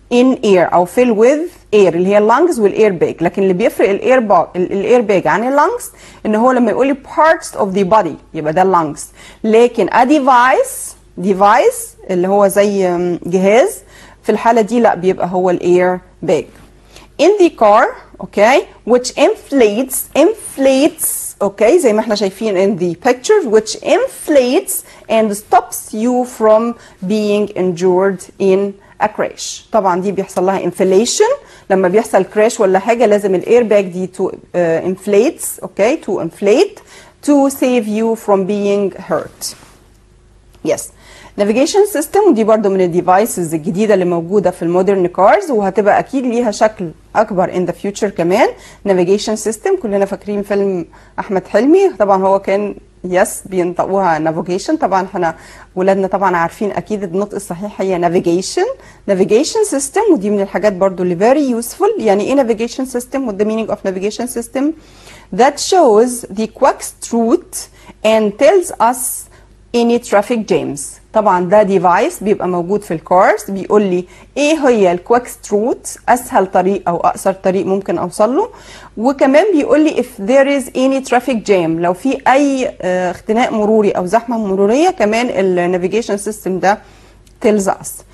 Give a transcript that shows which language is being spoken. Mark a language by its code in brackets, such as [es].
[ar] in air او [en] fill with air [ar] اللي هي اللانجز والاير باج. لكن اللي بيفرق الاير باج عن اللانجز ان هو لما يقول لي parts of the body يبقى ده اللانجز. لكن a device اللي هو زي جهاز في الحاله دي لا بيبقى هو الاير باج. [en] in the car okay which inflates okay [ar] زي ما احنا شايفين [en] in the picture which inflates and stops you from being injured in a crash. [ar] طبعا دي بيحصل لها inflation لما بيحصل crash ولا حاجه لازم الاير باج دي to inflates okay [en] to inflate to save you from being hurt. [ar] yes navigation system ودي برضو من الديفايسز الجديده اللي موجوده في المودرن كارز وهتبقى اكيد ليها شكل اكبر [en] in the future [ar] كمان. navigation system كلنا فاكرين فيلم احمد حلمي طبعا هو كان بينطقوها navigation. طبعا احنا ولادنا طبعا عارفين اكيد النطق الصحيح هي navigation system ودي من الحاجات برضو اللي [en] very useful. [ar] يعني ايه [en] navigation system what the meaning of navigation system that shows the quickest route and tells us any traffic jams. [ar] طبعا ده ديفايس بيبقى موجود في الكارز بيقول لي ايه هي الكويكست روت اسهل طريق او اقصر طريق ممكن اوصل له وكمان بيقول لي [en] if there is any traffic jam [ar] لو في اي اختناق مروري او زحمه مروريه كمان النافيجيشن سيستم ده [en] tells us.